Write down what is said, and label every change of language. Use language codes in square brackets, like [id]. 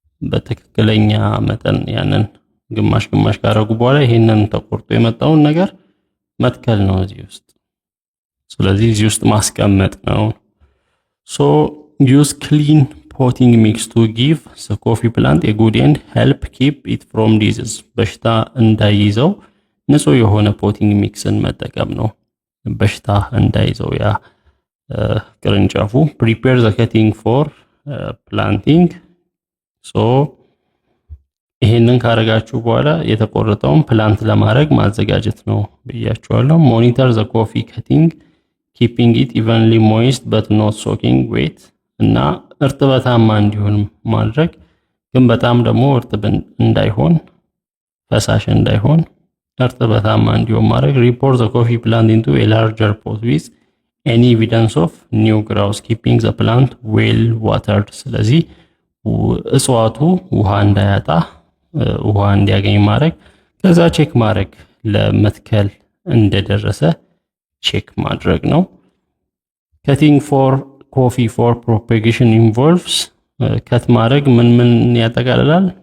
[am] በትክክለኛ መጠን ያንን ግማሽ ካረጉ በኋላ ይሄንን ተቆርጦ የመጣውን ነገር መትከል ነው እዚህ ውስጥ። ስለዚህ እዚህ ውስጥ ማስቀመጥ ነው። [en] so use clean potting mix to give the coffee plant a good and help keep it from disease. [am] በሽታ እንዳይዘው ንጹህ የሆነ ፖቲንግ ሚክስን መጠቀም ነው በሽታ እንዳይዘው ያ ቅርንጫፉ። [en] prepare the cutting for planting. [am] so ይሄንን ካረጋችሁ በኋላ የተቆረጠውን ፕላንት ለማድረግ ማዘጋጀት ነው ብያችኋለሁ። [en] monitor the coffee cutting keeping it evenly moist but not soaking wet [am] እና እርጥበታማ እንዲሆን ማድረግ [en] ግን በጣም ደግሞ እርጥብ እንዳይሆን ፈሳሽ እንዳይሆን እርጥበታማ እንዲሆን ማድረግ። report the coffee plant into a larger pot with any evidence of new growth keeping the plant well watered. [am] ስለዚህ እጽዋቱ ውሃ እንዳያጣ ውሃ እንዲያገኝ ማድረግ። ከዛ ቼክ ማድረግ ለመትከል እንደደረሰ ቼክ ማድረግ ነው። [en] cutting for coffee for propagation involves [am] ከት ማድረግ ምን ያጠቃልላል?